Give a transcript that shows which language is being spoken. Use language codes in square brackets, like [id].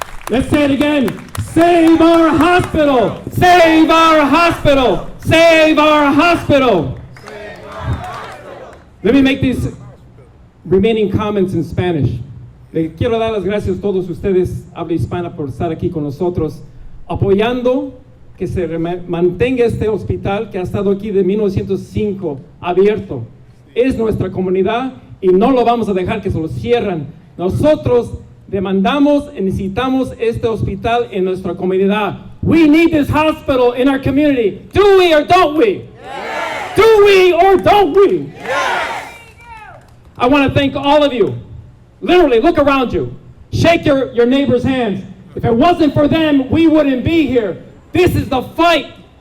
[en] Let's say it again. Save our hospital. Save our hospital. Save our hospital. Let me make these remaining comments in Spanish. [es] Le quiero dar las gracias a todos ustedes, habla hispana, por estar aquí con nosotros, apoyando que se mantenga este hospital que ha estado aquí de 1905 abierto. Es nuestra comunidad y no lo vamos a dejar que se lo cierren. Nosotros demandamos y necesitamos este hospital en nuestra comunidad. [en] We need this hospital in our community. Do we or don't we? Yes. Do we or don't we? Yes. I want to thank all of you. Literally, look around you. Shake your neighbor's hands. If it wasn't for them, we wouldn't be here. This is the fight.